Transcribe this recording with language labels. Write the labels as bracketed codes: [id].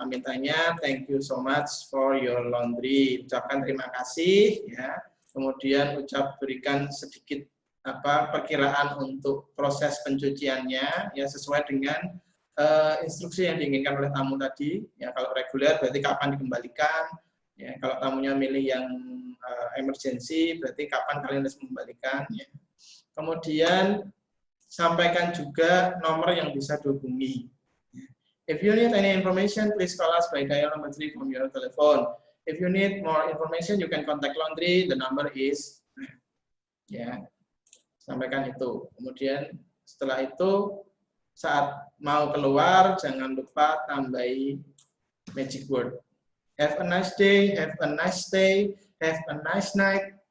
[id] Pamitannya [en] thank you so much for your laundry. [id] Ucapkan terima kasih, ya. Kemudian berikan sedikit perkiraan untuk proses pencuciannya, ya sesuai dengan instruksi yang diinginkan oleh tamu tadi. Ya, kalau reguler berarti kapan dikembalikan. Ya, kalau tamunya milih yang emergency berarti kapan kalian harus mengembalikan. Ya. Kemudian sampaikan juga nomor yang bisa dihubungi. [en] If you need any information, please call us by dial number 3 from your telephone. If you need more information, you can contact laundry. The number is, [id] ya, sampaikan itu. Kemudian setelah itu saat mau keluar, jangan lupa tambahi magic word. [en] Have a nice day, have a nice stay, have a nice night.